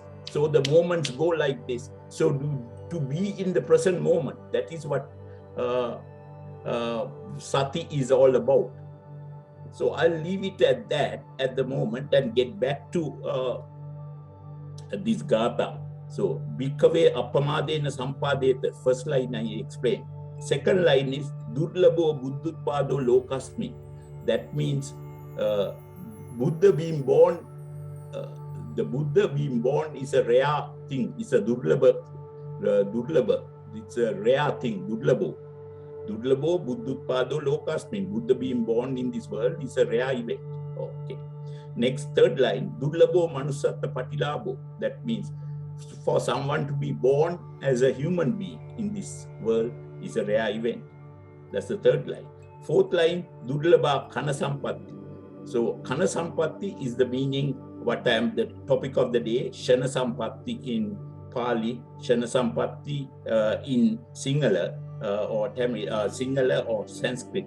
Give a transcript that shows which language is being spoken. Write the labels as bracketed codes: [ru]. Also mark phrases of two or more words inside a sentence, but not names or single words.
[en] So the moments go like this. So to be in the present moment, that is what sati is all about. So I'll leave it at that at the moment and get back to this Gatha. So, [pi] Bhikkhave appamadena sampadeta, [en] first line I explained. Second line is [pi] Durlabo buddhutpado lokasmi. [en] That means Buddha being born, the Buddha being born is a rare thing. It's a durlaba. It's a rare thing, durlabo. [pi] Durlabo buddhutpado lokasmi. [en] Buddha being born in this world is a rare event. Okay. Next, third line, [pi] Durlabo manusatta patilabo. [en] That means for someone to be born as a human being in this world is a rare event. That's the third line. Fourth line, [pi] Durlaba Kana Sampatthi. [en] So [pi] Kana Sampatthi [en] is the meaning, the topic of the day, [pi] Shana Sampatthi [en] in Pali, [pi] Shana Sampatthi [en] in Sinhala or Tamil, Sinhala or Sanskrit.